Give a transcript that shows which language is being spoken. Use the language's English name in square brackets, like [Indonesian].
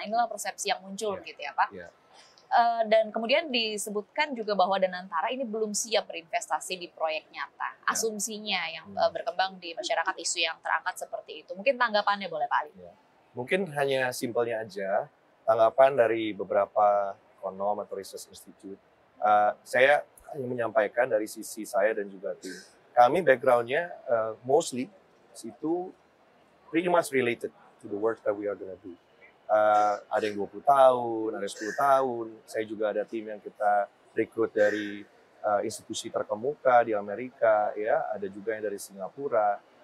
[Indonesian] Inilah persepsi yang muncul gitu ya Pak. Dan kemudian disebutkan juga bahwa Danantara ini belum siap berinvestasi di proyek nyata. Asumsinya yang berkembang di masyarakat, isu yang terangkat seperti itu. Mungkin tanggapannya boleh Pak Ali? Mungkin hanya simpelnya aja, tanggapan dari beberapa ekonom atau research institute. Saya hanya menyampaikan dari sisi saya dan juga tim. Kami background-nya [English] mostly itu pretty much related to the work that we are going to do. [Indonesian] Ada yang 20 tahun, ada 10 tahun. Saya juga ada tim yang kita rekrut dari institusi terkemuka di Amerika, ya. Ada juga yang dari Singapura.